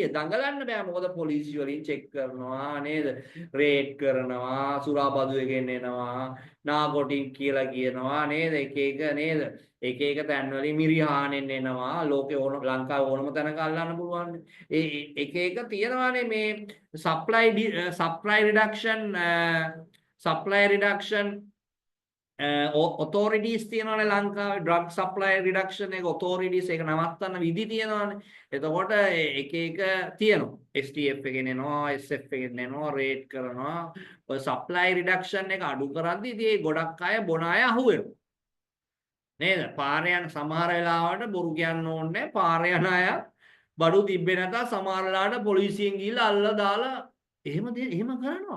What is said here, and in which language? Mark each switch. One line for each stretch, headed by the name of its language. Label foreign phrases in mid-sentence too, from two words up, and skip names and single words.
Sinhala: දඟලන්න බෑ. මොකද පොලිසිය වලින් චෙක් කරනවා නේද? රේඩ් කරනවා, සුරාබදු එකෙන් එනවා, නාකොටික් කියලා කියනවා නේද? එක එක නේද? එක එක තැන් වලින් මිරිහානෙන් එනවා. ලෝකේ ඕන ලංකාවේ ඕනම තැනක අල්ලන්න පුළුවන්. ඒ එක එක තියෙනවානේ මේ
English: supply reduction authorities
Sinhala: තියෙනවානේ ලංකාවේ
English: drug supply reduction
Sinhala: එක authorities ඒක නවත්තන්න විදි තියෙනවානේ. එතකොට එක එක තියෙනවා. STF එකෙන් එනවා, SF එකෙන් එනවා, රේට් කරනවා. ඔය
English: supply reduction
Sinhala: එක අඩු කරද්දී ඉතින් ඒ ගොඩක් අය බොන අය අහුවෙනවා. නේද? පාරේ යන සමහර වෙලාවට බොරු කියන්න ඕනේ නැහැ. පාරේ යන අය බඩු තිබ්බේ නැතා සමහර වෙලාවට පොලිසියෙන් ගිහිල්ලා අල්ලලා දාලා එහෙම කරනවා.